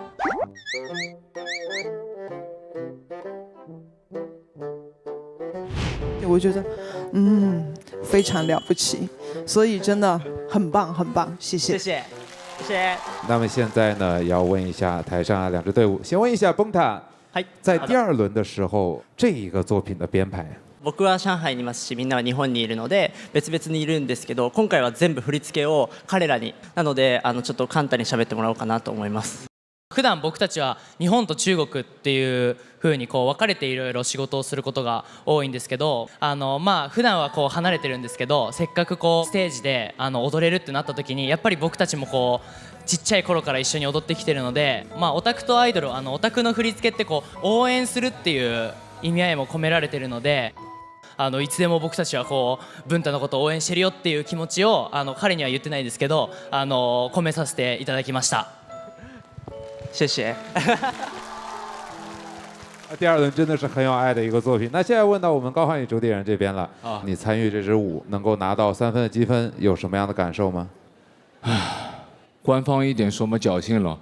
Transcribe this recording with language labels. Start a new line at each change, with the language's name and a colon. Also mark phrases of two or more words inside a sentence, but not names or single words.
Chinese: 我觉得，非常了不起，所以真的很棒，很棒，谢谢，谢谢，谢谢。那么现在呢，要问一下台上2支队伍，先问一下崩塔，在第2轮的时候，这一个作品的编排。
Japanese: 僕は上海にいますし、みんなは日本にいるので別々にいるんですけど、今回は全部振り付けを彼らに、なのでちょっと簡単に喋ってもらおうかなと思います。普段僕たちは日本と中国っていう風にこう分かれていろいろ仕事をすることが多いんですけど、普段はこう離れてるんですけど、せっかくこうステージで踊れるってなった時にやっぱり僕たちもこうちっちゃい頃から一緒に踊ってきてるので、オタクとアイドル、オタクの振り付けってこう応援するっていう意味合いも込められてるので、いつでも僕たちはこう文太のことを応援してるよっていう気持ちを彼には言ってないですけど込めさせていただきました。
Chinese: 谢谢。第2轮真的是很有爱的一个作品。那现在问到我们高汉语主理人这边了，你参与这支舞能够拿到3分的积分，有什么样的感受吗？官方一点说嘛，侥幸了。